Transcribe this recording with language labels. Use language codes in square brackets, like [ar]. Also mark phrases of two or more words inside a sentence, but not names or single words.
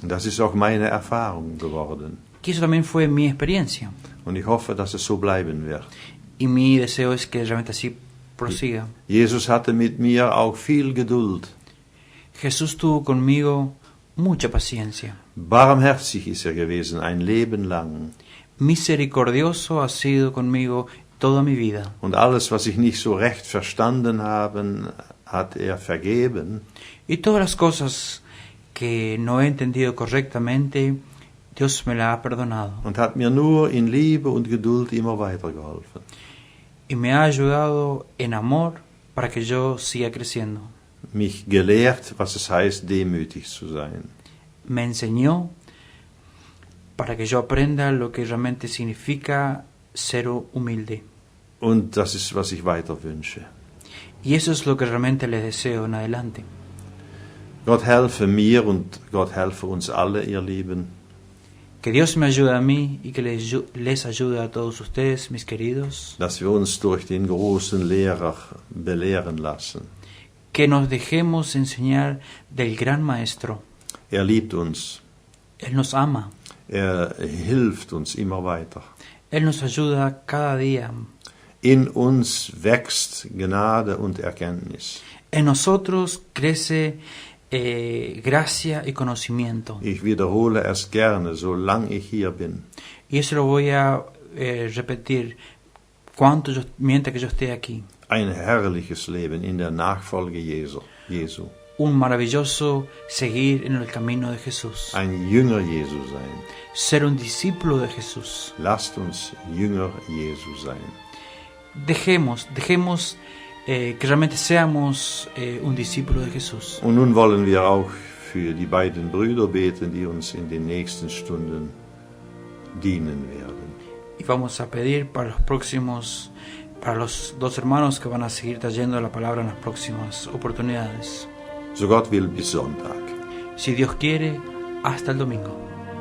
[de] Das ist auch meine Erfahrung geworden. [es] Y eso también fue mi experiencia. [de] Und ich hoffe, dass es so bleiben wird. [es] Y mi deseo es que realmente así prosiga. [de] Jesus hatte mit mir auch viel Geduld. [es] Jesús tuvo conmigo mucha paciencia. [de] Barmherzig ist er gewesen, ein Leben lang. [es] Misericordioso ha sido conmigo toda mi vida. [de] Und alles, was ich nicht so recht verstanden habe, hat er vergeben. [es] Y todas las cosas que no he entendido correctamente, Dios me las ha perdonado. [de] Und hat mir nur in Liebe und Geduld immer weitergeholfen. [es] Y me ha ayudado en amor para que yo siga creciendo. [de] Mich gelehrt, was es heißt, demütig zu sein. [es] Me enseñó para que yo aprenda lo que realmente significa ser humilde. [de] Und das ist, was ich weiter wünsche. [es] Y eso es lo que realmente les deseo en adelante. [de] Gott helfe mir und Gott helfe uns alle, ihr Lieben, [es] Que Dios me ayude a mí y que les ayude a todos ustedes, mis queridos. [de] dass wir uns durch den großen Lehrer belehren lassen. [es] Que nos dejemos enseñar del gran Maestro. [de] Er liebt uns. [es] Él nos ama. [de] Er hilft uns immer weiter. [es] Él nos ayuda cada día. [de] In uns wächst Gnade und Erkenntnis. [es] En nosotros crece gracia y conocimiento. [de] Ich wiederhole es gerne, solange ich hier bin. [es] Y eso lo voy a repetir mientras que yo esté aquí. [de] Ein herrliches Leben in der Nachfolge Jesu. [es] Un maravilloso seguir en el camino de Jesús. [de] Ein Jünger Jesu sein. [es] Ser un discípulo de Jesús. [de] Lasst uns Jünger Jesu sein. [es] Dejemos que realmente seamos un discípulo de Jesús. [de] Und nun wollen wir auch für die beiden Brüder beten, die uns in den nächsten Stunden dienen werden. [es] Y vamos a pedir para los dos hermanos que van a seguir trayendo la palabra en las próximas oportunidades. [de] So Gott will, bis Sonntag. [es] Si Dios quiere, hasta el domingo.